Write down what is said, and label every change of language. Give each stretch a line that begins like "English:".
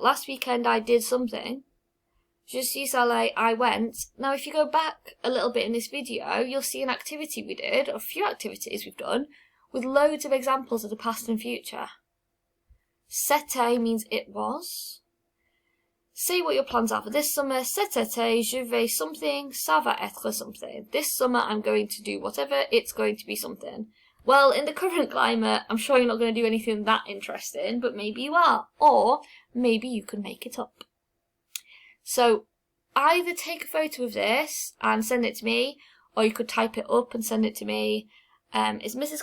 English: Last weekend I did something. Je suis allé, I went. Now, if you go back a little bit in this video, you'll see an activity we did, or a few activities we've done, with loads of examples of the past and future. C'était means it was. Say what your plans are for this summer.
French: Cet été, je vais something, ça va être something.
English: This summer I'm going to do whatever, it's going to be something. Well, in the current climate, I'm sure you're not going to do anything that interesting, but maybe you are. Or maybe you can make it up. So, either take a photo of this and send it to me, or you could type it up and send it to me. It's Mrs.